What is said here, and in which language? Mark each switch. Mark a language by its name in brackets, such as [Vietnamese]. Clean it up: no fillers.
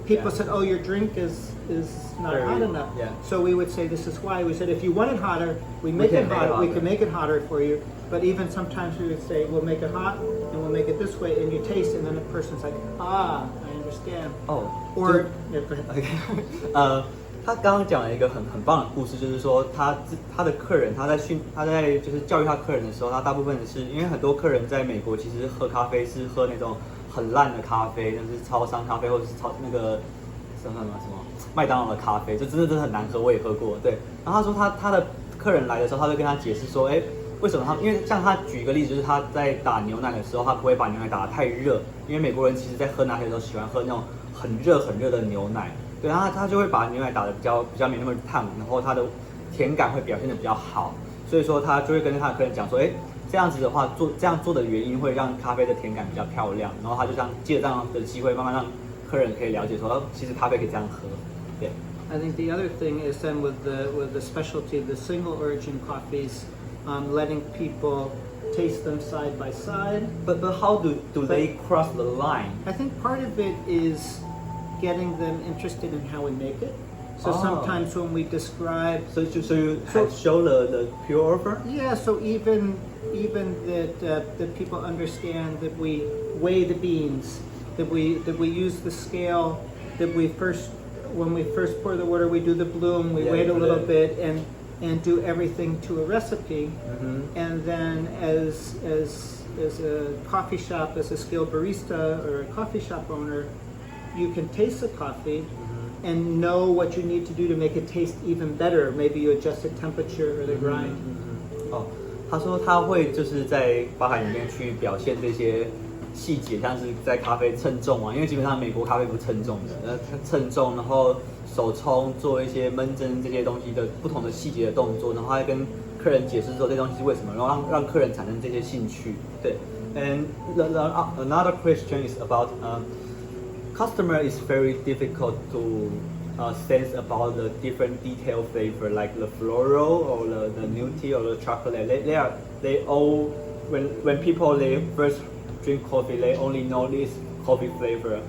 [English] People said, oh, your drink is not Very- hot enough. yeah. So we would say this is why. We said if you want it hotter, we make it hotter. We can make it hotter for you. But even sometimes we would say we'll make it hot and we'll make it this way, and you taste, and then the person's like, I understand. Oh. Or yeah, go ahead. [Chinese] OK， 他刚刚讲了一个很棒的故事，就是说他的客人，他在就是教育他客人的时候，他大部分是因为很多客人在美国其实喝咖啡是喝那种很烂的咖啡，就是超商咖啡或者是那个什么麦当劳的咖啡，这真的很难喝，我也喝过。对，然后他说他的客人来的时候，他会跟他解释说，为什么他？因为像他举一个例子，就是他在打牛奶的时候，他不会把牛奶打得太热，因为美国人其实在喝拿铁的时候喜欢喝那种很热的牛奶。对，然后他就会把牛奶打得比较没那么烫，然后它的甜感会表现得比较好，所以说他就会跟他的客人讲说，这样子的话这样做的原因会让咖啡的甜感比较漂亮，然后他就借着这样的机会慢慢让客人可以了解说，其实咖啡可以这样喝。对。 [English] I think the other thing is then with the specialty, the single origin coffees, letting people taste them side by side. But how do they cross the line? I think part of it is getting them interested in how we make it. So sometimes when we describe, so you show the pure offer. Yeah. So even that people understand that we weigh the beans, that we use the scale, that when we first pour the water, we do the bloom, we wait a little bit and do everything to a recipe, and then as a coffee shop, as a skilled barista or a coffee shop owner, you can taste the coffee and know what you need to do to make it taste even better. Maybe you adjust the temperature or the grind. [Chinese] 他说他会就是在吧台里面去表现这些细节，像是在咖啡称重啊，因为基本上美国咖啡不称重的，称重，然后手冲做一些焖蒸这些东西的不同的细节的动作，然后还跟客人解释说这东西是为什么，然后让客人产生这些兴趣。 [English] 对 ，and another question is about customer is very difficult to sense about the different detail flavor like the floral or the nutty or the chocolate. They all when people they first drink coffee, they only know this coffee flavor.